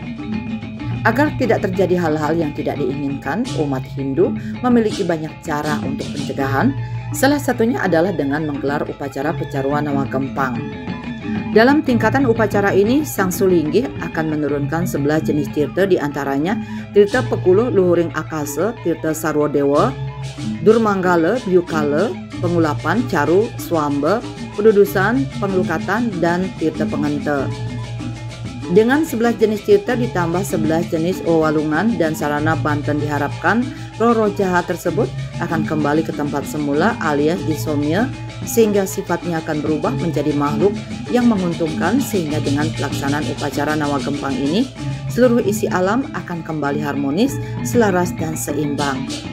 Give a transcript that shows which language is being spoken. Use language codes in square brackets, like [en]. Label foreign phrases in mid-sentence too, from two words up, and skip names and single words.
[id] Agar tidak terjadi hal-hal yang tidak diinginkan, umat Hindu memiliki banyak cara untuk pencegahan. Salah satunya adalah dengan menggelar upacara pecaruan Nawa Gempang. Dalam tingkatan upacara ini, Sang Sulinggih akan menurunkan 11 jenis tirta, diantaranya tirta Pekuluh Luhuring Akasa, tirta Sarwodewa, Durmanggala, Byukala, Pengulapan, Caru, Swamba, Pedudusan, Pengelukatan, dan tirta Pengente. Dengan 11 jenis tirta ditambah 11 jenis owalungan dan sarana banten, diharapkan roh-roh jahat tersebut akan kembali ke tempat semula alias disomnya, sehingga sifatnya akan berubah menjadi makhluk yang menguntungkan, sehingga dengan pelaksanaan upacara Nawa Gempang ini seluruh isi alam akan kembali harmonis, selaras dan seimbang.